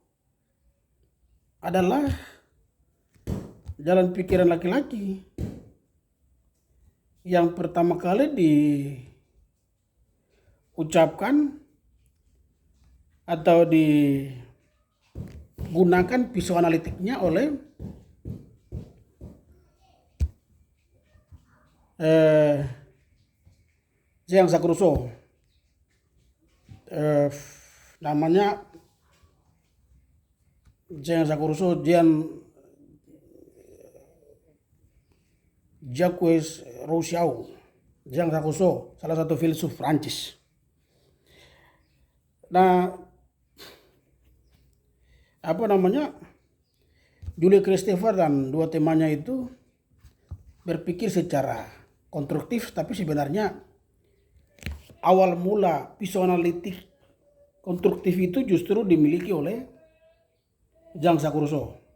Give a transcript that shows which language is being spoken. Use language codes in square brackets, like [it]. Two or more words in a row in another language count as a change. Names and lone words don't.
[id] adalah jalan pikiran laki-laki yang pertama kali diucapkan atau digunakan pisau analitiknya oleh Jean-Jacques Rousseau. Namanya Jean-Jacques Rousseau, Jacques Rousseau, Jean-Jacques Rousseau, salah satu filsuf Prancis. Nah, Julia Kristeva dan 2 temannya itu berpikir secara konstruktif, tapi sebenarnya awal mula pisau analitik konstruktif itu justru dimiliki oleh Jean-Jacques Rousseau.